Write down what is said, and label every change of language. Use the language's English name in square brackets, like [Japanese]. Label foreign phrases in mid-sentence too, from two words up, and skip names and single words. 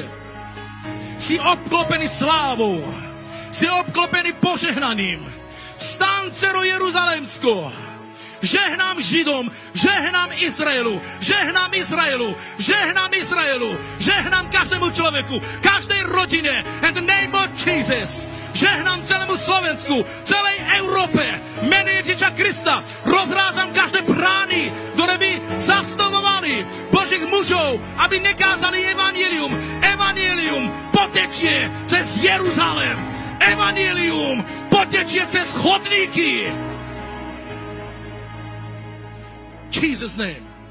[Slovak] Si obklopený slávou. Si obklopený požehnaním. Vstaň, dcero Jeruzalemsko. Žehnám Židom, žehnám Izraelu, žehnám Izraelu, žehnám Izraelu, žehnám každému človeku, každej rodine, [English] in the name of Jesus. [Slovak] Žehnám celému Slovensku, celej Európe, mene Ježiša Krista. Rozrázam každé brány, ktoré by zastavovali Božích mužov, aby nekázali evanjelium. Evanjelium potečie cez Jeruzalém. Evanjelium potečie cez chodníky. [English] Jesus' name.